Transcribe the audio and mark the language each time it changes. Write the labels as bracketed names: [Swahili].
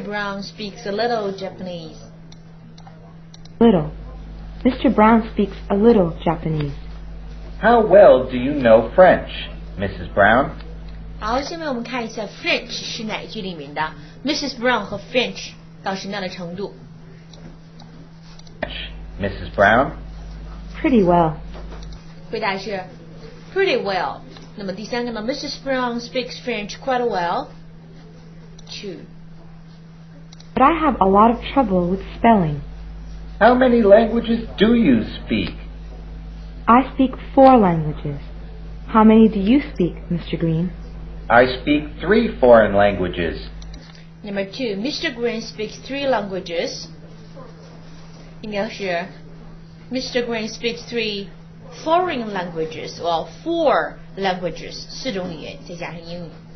[English] Brown speaks a little Japanese. Little. Mr. Brown speaks a little Japanese. How well do you know French, Mrs. Brown? [Chinese] 好，下面我们看一下 French 是哪一句里面的 Mrs. Brown 和 French 到什么样的程度？ [English] Mrs. Brown? Pretty well. [Chinese] 回答是 [English] pretty well. [Chinese] 那么第三个呢 Mrs. [English] Brown speaks French quite well. 2. But I have a lot of trouble with spelling. How many languages do you speak? I speak 4 languages. How many do you speak, Mr. Green? I speak 3 foreign languages. Number 2, Mr. Green speaks 3 languages. [Chinese] 应该是 Mr. [English] Green speaks 3 foreign languages. Well, 4 languages, [Chinese] 4种语言再加上英语。